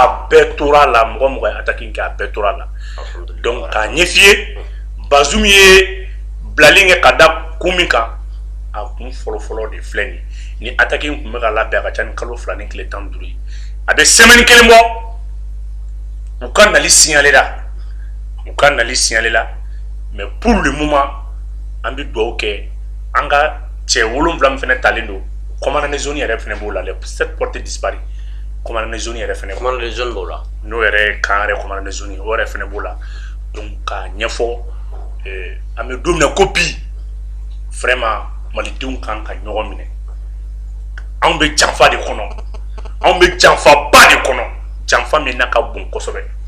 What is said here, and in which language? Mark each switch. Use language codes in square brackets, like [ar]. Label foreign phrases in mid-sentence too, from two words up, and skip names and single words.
[bm] A bɛɛ tora a la mɔgɔ mɔgɔ attaque kɛ a bɛɛ tora a la. Donc k'a ɲɛf'i ye Bazoum ye bilali kɛ ka da kun min kan a kun fɔlɔ-fɔlɔ de filɛ nin ye ni attaque in kun bɛ ka labɛn a ka ca ni kalo 2 ni tile 15 ye a bɛ semaine kelen bɔ u ka nali signalé la [fr] mais pour le moment [bm] an bɛ dugawu kɛ an ka cɛ 7 min fana talen don [fr] commandant de zone [bm] yɛrɛ fana b'o la [fr] les 7 portés disparus commandant de zone [bm] yɛrɛ fana [fr] commandant de zone [bm] b'o la n'o yɛrɛ kan yɛrɛ [fr] commandant de zone [bm] ye o yɛrɛ fana b'o la donc k'a ɲɛfɔ an bɛ don min na ko bi vraiment malidenw kan ka ɲɔgɔn minɛ anw bɛ janfa de kɔnɔ anw bɛ janfaba de kɔnɔ janfa min n'a ka bon kosɛbɛ